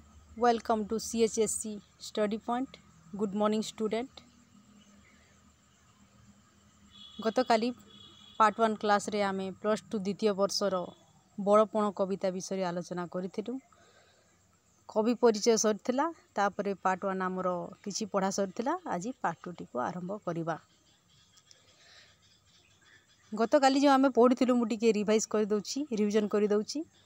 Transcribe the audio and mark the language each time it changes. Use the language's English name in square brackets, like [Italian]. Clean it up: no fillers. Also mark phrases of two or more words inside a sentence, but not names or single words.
[English] Welcome to CHSC Study Point. Good morning student. [Odia] ଗତକାଲି [English] part 1 class [Odia] ରେ ଆମେ ପ୍ଲସ 2 ଦ୍ୱିତୀୟ ବର୍ଷର ବଡ଼ପଣ କବିତା ବିଷୟ ଆଲୋଚନା କରିଥିଲୁ। କବି ପରିଚୟ ସରିଥିଲା ତାପରେ ପାର୍ଟ 1 ଆମର କିଛି ପଢ଼ା ସରିଥିଲା। ଆଜି ପାର୍ଟ 2 ଟି କୁ ଆରମ୍ଭ କରିବା। ଗତକାଲି ଯୋ ଆମେ ପଢ଼ିଥିଲୁ ମୁଁ ଟିକେ ରିଭାଇଜ କରି ଦଉଛି, ରିଭିଜନ କରି ଦଉଛି।